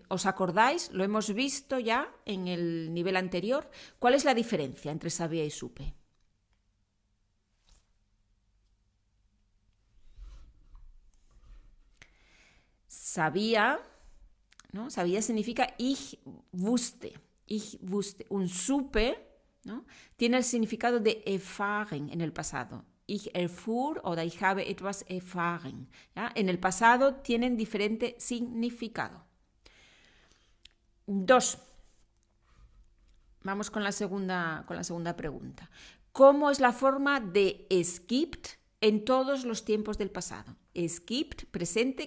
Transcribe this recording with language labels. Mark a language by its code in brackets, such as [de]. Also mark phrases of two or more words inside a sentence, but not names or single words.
[es] ¿Os acordáis? Lo hemos visto ya en el nivel anterior. ¿Cuál es la diferencia entre sabía y supe? Sabía, ¿no? Sabía significa [de] ich wusste. Ich wusste. [es] Un supe, ¿no? Tiene el significado de erfahren en el pasado. [de] Ich erfuhr oder ich habe etwas erfahren. [es] ¿Ya? En el pasado tienen diferente significado. 2. Vamos con la segunda pregunta. ¿Cómo es la forma de [de] es gibt [es] en todos los tiempos del pasado? [de] Es gibt, presente.